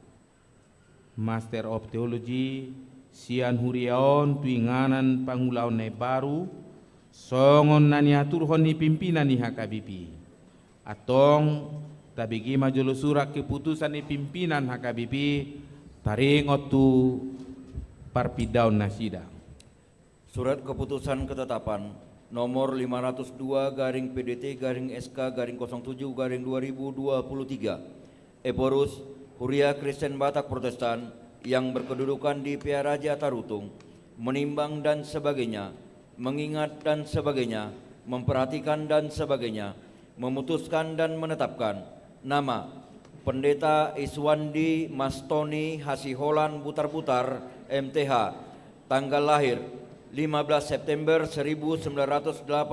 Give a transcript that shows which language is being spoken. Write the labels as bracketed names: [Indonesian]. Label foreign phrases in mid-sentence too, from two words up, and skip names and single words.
[English] Master of Theology [Batak Toba] Sian Huriaon Tuinganan Pangulaon Baru songon naniatur honi pimpinan ni HKBP atong tabigi majolo [Indonesian] surat keputusan [Batak Toba] ni pimpinan HKBP taringot tu parpidaun nasida. [Indonesian] Surat keputusan ketetapan nomor 502 garing PDT garing SK garing 07 garing 2023 Eporus Huria Kristen Batak Protestan yang berkedudukan di Piaraja Tarutung menimbang dan sebagainya, mengingat dan sebagainya, memperhatikan dan sebagainya, memutuskan dan menetapkan nama Pendeta Iswandi Mastoni Hasiholan Butar-Butar MTH, tanggal lahir 15 September 1983,